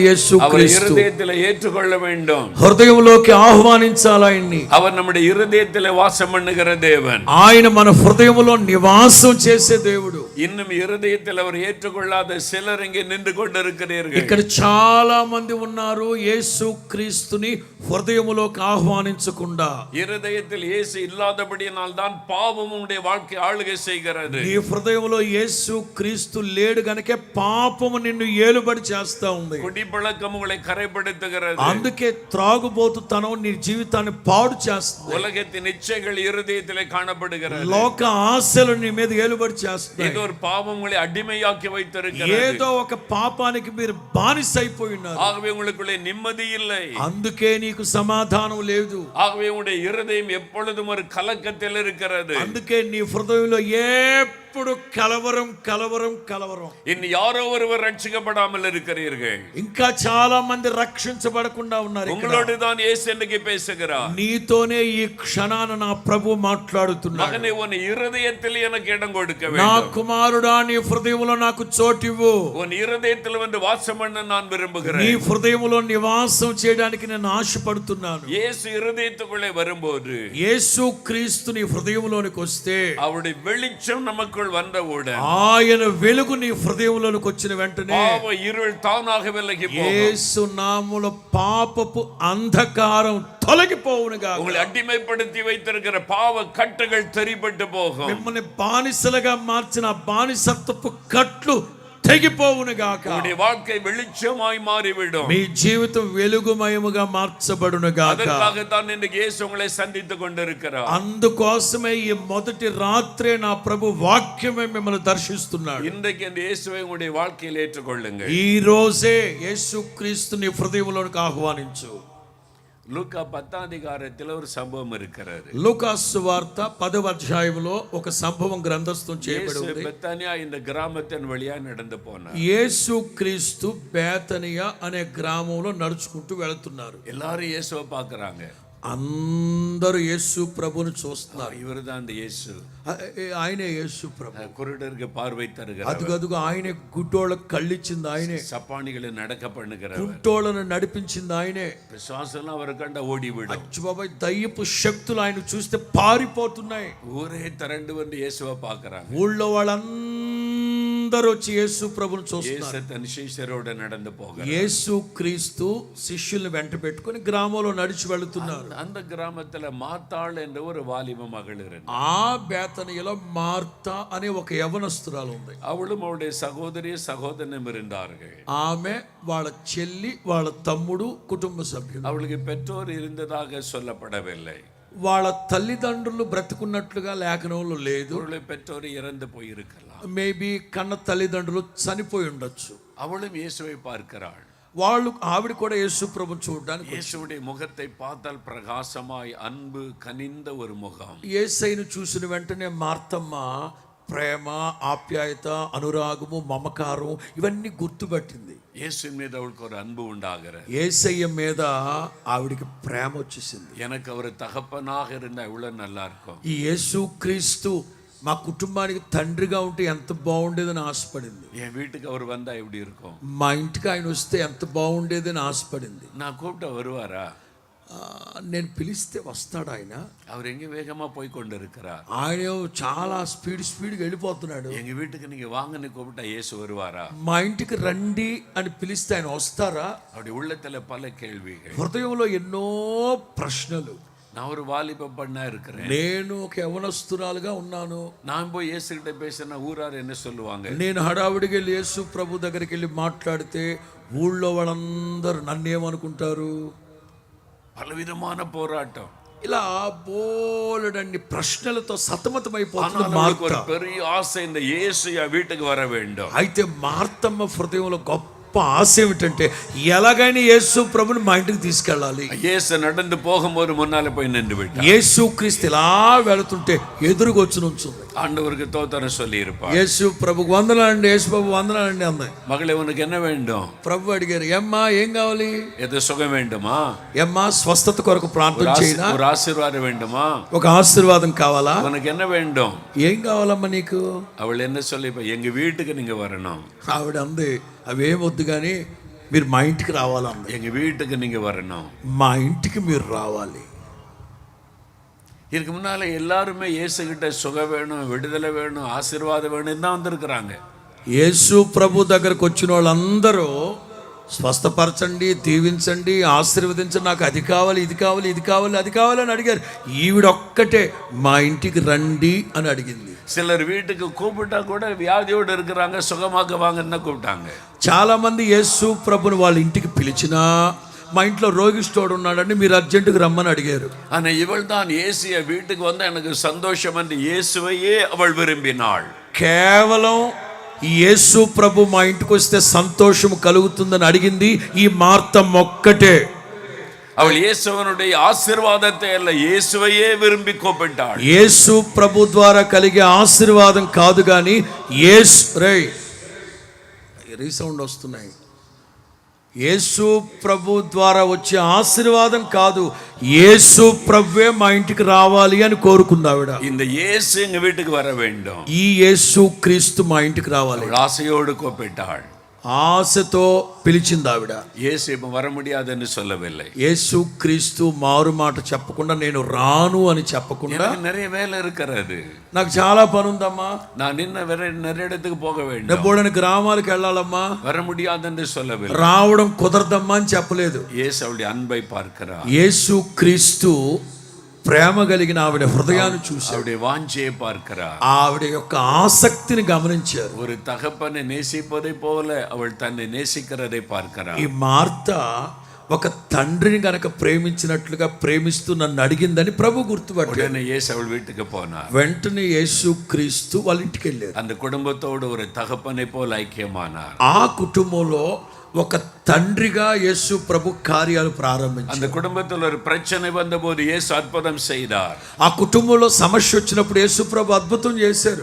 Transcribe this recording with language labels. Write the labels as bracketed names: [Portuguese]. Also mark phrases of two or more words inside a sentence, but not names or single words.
[Telugu] యేసు క్రీస్తు [Tamil] இருதயத்தில் ஏற்றுக்கொள்ள வேண்டும், [Telugu] హృదయంలోకి ఆహ్వానించాలి ఆయన్ని. [Tamil] அவர் நம்முடைய இருதயத்தில் வாசம் பண்ணுகிற தேவன். [Telugu] ఆయన మన హృదయంలో నివాసం చేసే దేవుడు. [Tamil] இன்னும் இருதயத்தில் அவர் ஏற்றுக்கொள்ளாத சிலர் இங்கே நின்று கொண்டிருக்கிறீர்கள். [Telugu] ఇక్కడ చాలా మంది ఉన్నారు యేసు క్రీస్తుని హృదయములోకి ఆహ్వానించకుండా. [Tamil] இருதயத்தில் இயேசு இல்லாதபடியினால் தான் பாவம் உடைய வாழ்க்கை ஆளுகை செய்கிறது. [Telugu] నీ హృదయంలో యేసు క్రీస్తు లేడు గనుకే పాపము నిన్ను ఏలుబడి చేస్తా ఉంది. [Tamil] குடிப்பழக்கம் உங்களை கரைப்படுத்துகிறது. [Telugu] అందుకే త్రాగుబోతుతనం నీ జీవితాన్ని పాడు చేస్తుంది. [Tamil] உலகத்தின் இச்சைகள் இருதயத்திலே காணப்படுகிறது. [Telugu] లోక ఆశలు నీ మీద ఏలుబడి చేస్తాయి. [Tamil] ஏதோ ஒரு பாவம் உங்களை அடிமையாக்கி வைத்திருக்கிறது. [Telugu] ఏదో ఒక పాపానికి మీరు బానిస అయిపోయి ఉన్నారు. [Tamil] ஆகவே உங்களுக்குள்ளே நிம்மதி இல்லை. [Telugu] అందుకే నీకు సమాధానం లేదు. [Tamil] ஆகவே உங்களுடைய இருதயம் எப்பொழுதும் ஒரு கலக்கத்தில் இருக்கிறது. [Telugu] అందుకే నీ హృదయంలో ఎప్పుడు కలవరం కలవరం కలవరం. [Tamil] இன்னும் யாரோ ஒருவர் ரட்சிக்கப்படாமல் இருக்கிறீர்கள். [Telugu] ఇంకా చాలా మంది రక్షించబడకుండా ఉన్నారు. [Tamil] உங்களோடு தான் இயேசு இன்னைக்கு பேசுகிறார். [Telugu] నీతోనే ఈ క్షణాన నా ప్రభు మాట్లాడుతున్నాడు. [Tamil] மகனே, உன் இருதயத்தில் எனக்கு இடம் கொடுக்க [Telugu] నా [Tamil] வேண்டும். [Telugu] కుమారుడా, నీ హృదయంలో నాకు చోటివ్వు. [Tamil] உன் இருதயத்தில் வந்து வாசம் பண்ண நான் [Telugu] నీ [Tamil] விரும்புகிறேன். [Telugu] హృదయంలో నివాసం చేయడానికి నేను ఆశపడుతున్నాను. [Tamil] இயேசு இருதயத்துக்குள்ளே வரும்போது, [Telugu] యేసు క్రీస్తు నీ హృదయంలోనికి వస్తే, [Tamil] அவருடைய வெளிச்சம் நமக்குள் வந்தவுடன் [Telugu] ఆయన వెలుగు నీ హృదయంలోనికి వచ్చిన వెంటనే [Tamil] பாவ இருள் தானாக விலகி போகும். [Telugu] యేసు నామములో పాపపు అంధకారం తొలగిపోవునుగా. [Tamil] உங்களை அடிமைப்படுத்தி வைத்திருக்கிற பாவ கட்டுகள் தெரிபட்டு போகும். [Telugu] మిమ్మల్ని బానిసలుగా మార్చిన బానిసత్వపు కట్లు తెగిపోవునుగాక. [Tamil] உங்களுடைய வாழ்க்கை வெளிச்சமாய் மாறிவிடும். [Telugu] మీ జీవితం వెలుగుమయముగా మార్చబడునుగాక. [Tamil] அதற்காகத்தான் இன்றைக்கு இயேசு உங்களை சந்தித்துக் கொண்டிருக்கிறார். [Telugu] అందుకోసమే ఈ మొదటి రాత్రే నా ప్రభు వాక్యమే మిమ్మల్ని దర్శిస్తున్నాడు. [Tamil] இன்றைக்கு இந்த இயேசுவை உங்களுடைய வாழ்க்கையில் ஏற்றுக்கொள்ளுங்கள். [Telugu] ఈ రోజే యేసు క్రీస్తుని హృదయంలోనికి ఆహ్వానించు. [Tamil] லூக்கா 10ஆம் அதிகாரத்தில் ஒரு சம்பவம் இருக்கிறது. [Telugu] లూకాసు సువార్త 10వ అధ్యాయంలో ఒక సంభవం గ్రంథస్థం చేయబడి ఉంది. [Tamil] பெத்தானியா இந்த கிராமத்தின் வழியா நடந்து போனார். [Telugu] యేసు క్రీస్తు బేతనియా అనే గ్రామంలో నడుచుకుంటూ వెళుతున్నారు. [Tamil] எல்லாரும் இயேசுவை பார்க்கறாங்க. [Telugu] అందరూ యేసు ప్రభుని చూస్తున్నారు. [Tamil] இவர்தான் அந்த இயேசு. [Telugu] ఆయనే యేసు ప్రభు. [Tamil] குருடருக்கு பார்வை தருகிறார். [Telugu] అదుగదుగు ఆయనే, గుడ్డోళ్ళకు కళ్ళిచ్చింది ఆయనే, [Tamil] சப்பானிகளை நடக்க பண்ணுகிறவர், [Telugu] కుంటోళ్ళను నడిపించింది ఆయనే. [Tamil] பிசாசெல்லாம் அவர் கண்ட ஓடிவிடும். [Telugu] అచ్చు బాబాయ్, దయ్యపు శక్తులు ఆయన చూస్తే పారిపోతున్నాయి. [Tamil] ஊரே திரண்டு வந்து இயேசுவை பார்க்கறாங்க. [Telugu] ఊళ్ళో వాళ్ళందరూ వచ్చి యేసు ప్రభుని చూస్తున్నారు. [Tamil] இயேசு தன் சீஷரோட நடந்து போகிறார். [Telugu] యేసు క్రీస్తు శిష్యుల్ని వెంట పెట్టుకొని గ్రామంలో నడిచి వెళుతున్నారు. [Tamil] அந்த கிராமத்துல மாத்தாள் என்ற ஒரு வாலிப மகள் இருந்தார். [Telugu] ఆ బేతనియలో మార్తా అనే ఒక యవనస్తురాలు ఉంది. [Tamil] அவளும் அவளுடைய சகோதரி சகோதரனும் இருந்தார்கள். [Telugu] ఆమె వాళ్ళ చెల్లి, వాళ్ళ తమ్ముడు, కుటుంబ సభ్యులు. [Tamil] அவளுக்கு பெற்றோர் இருந்ததாக சொல்லப்படவில்லை. [Telugu] వాళ్ళ తల్లిదండ్రులు బ్రతుకున్నట్లుగా లేఖనంలో లేదు. [Tamil] அவளுடைய பெற்றோர் இறந்து போயிருக்கலாம். [Telugu] మేబీ కన్న తల్లిదండ్రులు చనిపోయి ఉండొచ్చు. [Tamil] அவளும் இயேசுவை பார்க்கிறாள். [Telugu] ఆవిడ కూడా యేసు ప్రభుని చూడడానికి. [Tamil] இயேசுவுடைய முகத்தை பார்த்தால் பிரகாசமாய் அன்பு கனிந்த ஒரு முகம். [Telugu] యేసయ్యను చూసిన వెంటనే మార్తమ్మ ప్రేమ, ఆప్యాయత, అనురాగము, మమకారం ఇవన్నీ గుర్తుపట్టింది. [Tamil] இயேசுவின் மீது அவளுக்கு ஒரு அன்பு உண்டாகிறது. [Telugu] యేసయ్య మీద ఆవిడికి ప్రేమ వచ్చేసింది. [Tamil] எனக்கு அவர் தகப்பனாக இருந்தா இவ்வளவு நல்லா இருக்கும். [Telugu] ఈ యేసు క్రీస్తు మా కుటుంబానికి తండ్రిగా ఉంటే ఎంత బాగుండేదని ఆశపడింది. [Tamil] என் வீட்டுக்கு அவர் வந்தா எப்படி இருக்கும்? [Telugu] మా ఇంటికి ఆయన వస్తే ఎంత బాగుండేదని ఆశపడింది. [Tamil] நான் கூப்பிட்ட வருவாரா? [Telugu] నేను పిలిస్తే వస్తాడు ఆయన. [Tamil] அவர் எங்க வேகமா போய் கொண்டு இருக்கிறார். [Telugu] ఆయన చాలా స్పీడ్గా వెళ్ళిపోతున్నాడు. [Tamil] எங்க வீட்டுக்கு நீங்க வாங்கன்னு கூப்பிட்டா இயேசு வருவாரா? [Telugu] మా ఇంటికి రండి అని పిలిస్తే ఆయన వస్తారా? [Tamil] அவருடைய உள்ளத்துல பல கேள்விகள். [Telugu] హృదయంలో ఎన్నో ప్రశ్నలు. [Tamil] நான் ஒரு வாலிப பண்ணா இருக்கிறேன். [Telugu] నేను ఒక యవనస్తురాలుగా ఉన్నాను. [Tamil] நான் போய் இயேசு கிட்ட பேசினா ஊரார் என்ன சொல்லுவாங்க? [Telugu] నేను హడావిడిగా వెళ్ళి యేసు ప్రభు దగ్గరికి వెళ్ళి మాట్లాడితే ఊళ్ళో వాళ్ళందరూ నన్నేమనుకుంటారు? [Tamil] பலவிதமான போராட்டம். [Telugu] ఇలా బోలెడన్ని ప్రశ్నలతో సతమతమైపోతుంది [Tamil] ஒரு [Telugu] మార్త. [Tamil] பெரிய ஆசை, இந்த இயேசு என் வீட்டுக்கு வர வேண்டும். [Telugu] అయితే మార్తమ్మ హృదయంలో గొప్ప ఆశ ఏమిటంటే ఎలాగైనా యేసు ప్రభుని మా ఇంటికి తీసుకెళ్ళాలి. [Tamil] இயேசு நடந்து போகும்போது முன்னால போய் நின்று விட்டார். [Telugu] యేసు క్రీస్తు ఇలా వెళుతుంటే ఎదురుగా వచ్చి నుంచుంది. [Tamil] ஆண்டவருக்கு தோத்திரம் சொல்லி இருப்பார். [Telugu] యేసు ప్రభుకు వందనాలండి, యేసు ప్రభు వందనాలండి అంది. [Tamil] மகளே, உனக்கு என்ன வேண்டும்? [Telugu] ప్రభు అడిగారు, ఏమ్మా ఏం కావాలి? [Tamil] எது சுகம் வேண்டுமா? [Telugu] ఏమ్మా స్వస్థత కొరకు ప్రార్థన చేయనా? [Tamil] ஒரு ఆశీర్వాదం வேண்டுமா? [Telugu] ఒక ఆశీర్వాదం కావాలా? [Tamil] உனக்கு என்ன வேண்டும்? [Telugu] ఏం కావాలమ్మా నీకు? [Tamil] அவள் என்ன சொல்லி, எங்க வீட்டுக்கு நீங்க வரணும். [Telugu] ఆవిడ అంది, అవేం వద్దు కానీ మీరు మా ఇంటికి రావాలంది. [Tamil] எங்க வீட்டுக்கு நீங்க வரணும். [Telugu] మా ఇంటికి మీరు రావాలి. [Tamil] இதுக்கு முன்னால எல்லாருமே இயேசு கிட்ட சுகம் வேணும், விடுதலை வேணும், ஆசீர்வாதம் வேணும் தான் வந்திருக்கிறாங்க. [Telugu] యేసు ప్రభు దగ్గరకు వచ్చిన వాళ్ళందరూ స్వస్థపరచండి, దీవించండి, ఆశీర్వదించండి, నాకు అది కావాలి, ఇది కావాలి, ఇది కావాలి, అది కావాలి అని అడిగారు. ఈవిడొక్కటే మా ఇంటికి రండి అని అడిగింది. [Tamil] சிலர் வீட்டுக்கு கூப்பிட்டா கூட வியாதியோடு இருக்கிறாங்க, சுகமாக்க வாங்கன்னு தான் கூப்பிட்டாங்க. [Telugu] చాలా మంది యేసు ప్రభుని వాళ్ళ ఇంటికి పిలిచినా మా ఇంట్లో రోగిష్టోడు ఉన్నాడని మీరు అర్జెంటుగా రమ్మని అడిగారు. [Tamil] ஆனா இவள் தான் இயேசுய வீட்டுக்கு வந்தா எனக்கு சந்தோஷம் என்று இயேசுவையே அவள் விரும்பினாள். [Telugu] కేవలం యేసు ప్రభు మా ఇంటికి వస్తే సంతోషం కలుగుతుందని అడిగింది ఈ మార్తమ్మ ఒక్కటే. [Tamil] அவள் இயேசுவனுடைய ஆசீர்வாதத்தை அல்ல, இயேசுவையே விரும்பி கூப்பிட்டாள். [Telugu] యేసు ప్రభు ద్వారా కలిగే ఆశీర్వాదం కాదు కానీ రీసౌండ్ వస్తున్నాయి. యేసు ప్రభు ద్వారా వచ్చే ఆశీర్వాదం కాదు, యేసు ప్రభువే మా ఇంటికి రావాలి అని కోరుకుంది ఆవిడ. [Tamil] இந்த இயேசு எங்க வீட்டுக்கு வர வேண்டும். [Telugu] ఈ యేసు క్రీస్తు మా ఇంటికి రావాలి. [Tamil] அவள் ஆசையோடு கூப்பிட்டாள். [Telugu] ఆశతో పిలిచింది ఆవిడ. [Tamil] இயேசு இப்ப வர முடியாதுன்னு சொல்லவில்லை. [Telugu] యేసు క్రీస్తు మారు మాట చెప్పకుండా, నేను రాను అని చెప్పకుండా, [Tamil] எனக்கு நிறைய வேலை இருக்கிறது, [Telugu] నాకు చాలా పని ఉందమ్మా, [Tamil] நான் நிறைய இடத்துக்கு போக வேண்டும், [Telugu] డబ్బోడని గ్రామాలకు వెళ్ళాలమ్మా, [Tamil] வர முடியாதுன்னு சொல்லவில்லை. [Telugu] రావడం కుదరదమ్మా అని చెప్పలేదు. [Tamil] இயேசு அவளுடைய அன்பை பார்க்கிறார். [Telugu] యేసు క్రీస్తు ప్రేమ కలిగిన ఆవిడ హృదయాన్ని చూసి [Tamil] அவருடைய வாஞ்சையை பார்க்கிறார். [Telugu] ఆవిడ యొక్క ఆసక్తిని గమనించారు. [Tamil] ஒரு தகப்பனை நேசிப்பதை போல அவள் தன்னை நேசிக்கிறதை பார்க்கிறார். [Telugu] ఈ మార్త ఒక తండ్రిని గనక ప్రేమించినట్లుగా ప్రేమిస్తూ నన్ను అడిగిందని ప్రభు గుర్తుపట్టాడు. [Tamil] உடனே இயேசு அவள் வீட்டுக்கு போனார். [Telugu] వెంటనే యేసు క్రీస్తు వాళ్ళ ఇంటికి వెళ్ళారు. [Tamil] அந்த குடும்பத்தோடு ஒரு தகப்பனை போல் ஐக்கியமானார். [Telugu] ఆ కుటుంబంలో ఒక తండ్రిగా యేసు ప్రభు కార్యాలు ప్రారంభించారు. [Tamil] அந்த குடும்பத்தில் ஒரு பிரச்சனை வந்தபோது இயேசு அற்புதம் செய்தார். [Telugu] ఆ కుటుంబంలో సమస్య వచ్చినప్పుడు యేసు ప్రభు అద్భుతం చేశారు.